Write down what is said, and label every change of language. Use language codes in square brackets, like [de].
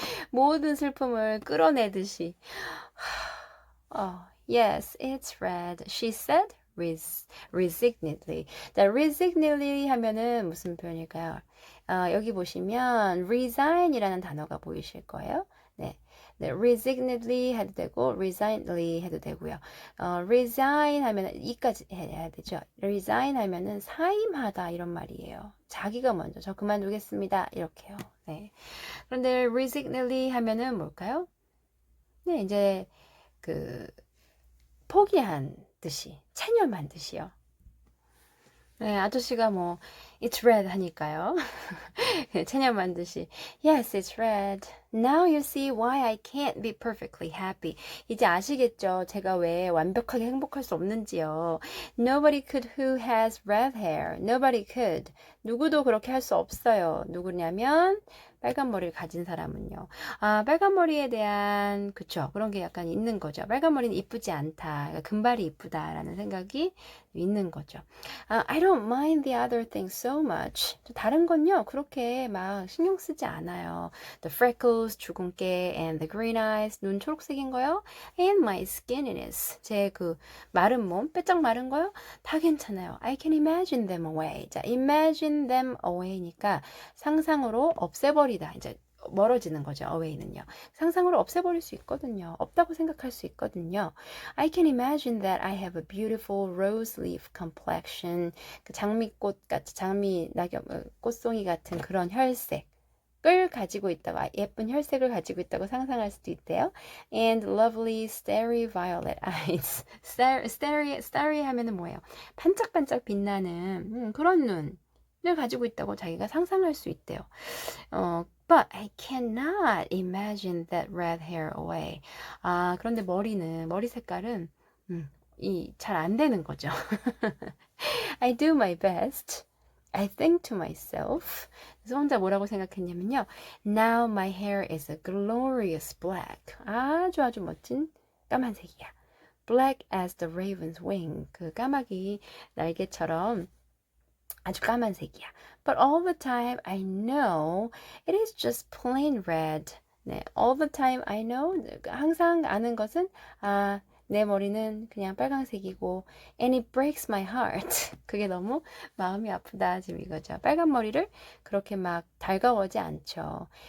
[ko] 모든 슬픔을 끌어내듯이. [en] Yes, it's red, she said resignedly. [ko] 자, resignedly 하면은 무슨 표현일까요? 여기 보시면 resign이라는 단어가 보이실 거예요. 네. 네, resignedly 해도 되고 resignedly 해도 되고요. resign 하면 이까지 해야 되죠. resign 하면은 사임하다 이런 말이에요. 자기가 먼저 저 그만두겠습니다 이렇게요. 네. 그런데 resignedly 하면은 뭘까요? 네, 이제 그 포기한 듯이 체념한 듯이요. 네, 아저씨가 뭐 [en] It's red [ko] 하니까요. 체념한 듯이 [en] Yes, it's red. Now you see why I can't be perfectly happy. [ko] 이제 아시겠죠? 제가 왜 완벽하게 행복할 수 없는지요. [en] Nobody could who has red hair. Nobody could. [ko] 누구도 그렇게 할 수 없어요. 누구냐면 빨간 머리를 가진 사람은요. 아, 빨간 머리에 대한 그쵸 그런 게 약간 있는 거죠. 빨간 머리는 이쁘지 않다. 그러니까 금발이 이쁘다라는 생각이 있는 거죠. [en] I don't mind the other things so much. [ko] 다른 건요 그렇게 막 신경 쓰지 않아요. [en] The freckles [ko] 주근깨 [en] and the green eyes [ko] 눈 초록색인 거요. [en] And my skinniness [ko] 제 그 마른 몸 빼짝 마른 거요. 다 괜찮아요. [en] I can imagine them away. [ko] 자, [en] imagine them away [ko] 니까 상상으로 없애버리다. 이제 멀어지는 거죠. away는요. 상상으로 없애버릴 수 있거든요. 없다고 생각할 수 있거든요. [en] I can imagine that I have a beautiful rose leaf complexion. [ko] 그 장미꽃 같이 장미 낙엽 꽃송이 같은 그런 혈색을 가지고 있다고 예쁜 혈색을 가지고 있다고 상상할 수도 있대요. [en] And lovely starry violet eyes. starry [ko] 하면은 뭐예요? 반짝반짝 빛나는 그런 눈을 가지고 있다고 자기가 상상할 수 있대요. [en] But I cannot imagine that red hair away. [ko] 아, 그런데 머리 색깔은 잘 안 되는 거죠. [en] I do my best. I think to myself. [ko] 그래서 혼자 뭐라고 생각했냐면요. [en] Now my hair is a glorious black. [ko] 아주 멋진 까만색이야. [en] Black as the raven's wing. [ko] 그 까마귀 날개처럼 아주 까만색이야. [en] But all the time I know it is just plain red. 네, all the time I know [ko] 항상 아는 것은 내 머리는 그냥 빨강색이고 [en] and it breaks my heart. [ko] 그게 너무 마음이 아프다 지금 이거죠. 빨간 머리를 그렇게 막 달가워하지 않죠.